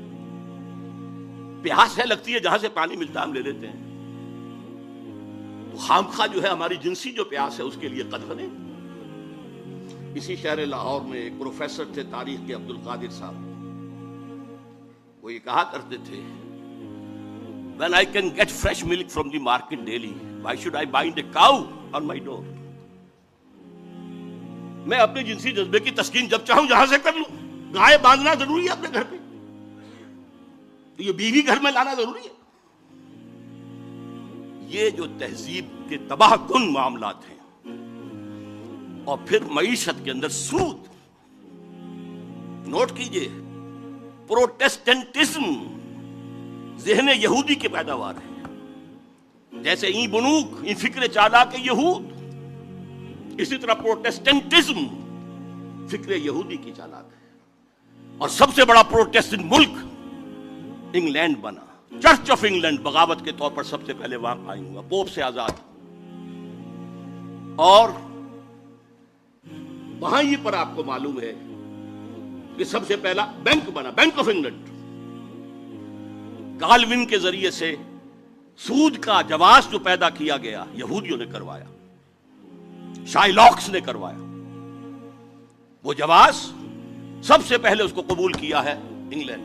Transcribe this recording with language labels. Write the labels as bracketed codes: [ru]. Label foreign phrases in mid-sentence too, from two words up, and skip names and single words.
[ur] پیاس ہے لگتی ہے، جہاں سے پانی ملتا ہے ہم لے لیتے ہیں، تو خامخواہ جو ہے ہماری جنسی جو پیاس ہے اس کے لیے قدر نہیں۔ اسی شہر لاہور میں ایک پروفیسر تھے تاریخ کے، عبد القادر صاحب، وہ یہ کہا کرتے تھے [en] when I can get fresh milk from the market daily, why should I bind a cow on my door؟ [ur] میں اپنے جنسی جذبے کی تسکین جب چاہوں جہاں سے کر لوں، گائے باندھنا ضروری ہے اپنے گھر پہ، تو یہ بیوی گھر میں لانا ضروری ہے۔ یہ جو تہذیب کے تباہ کن معاملات ہیں، اور پھر معیشت کے اندر سود، نوٹ کیجئے، پروٹیسٹنٹزم ذہن یہودی کی پیداوار ہے، جیسے [fa] این بنوک، این فکر چالاک یہود، [ur] اسی طرح پروٹیسٹنٹزم فکر یہودی کی چالاک ہے۔ اور سب سے بڑا پروٹیسٹنٹ ملک انگلینڈ بنا، چرچ آف انگلینڈ بغاوت کے طور پر سب سے پہلے وہاں قائم ہوا، پوپ سے آزاد، اور وہاں ہی پر آپ کو معلوم ہے کہ سب سے پہلا بینک بنا، بینک آف انگلینڈ، کالوین کے ذریعے سے سود کا جواز جو پیدا کیا گیا یہودیوں نے کروایا، شائلاکس نے کروایا، وہ جواز سب سے پہلے اس کو قبول کیا ہے انگلینڈ۔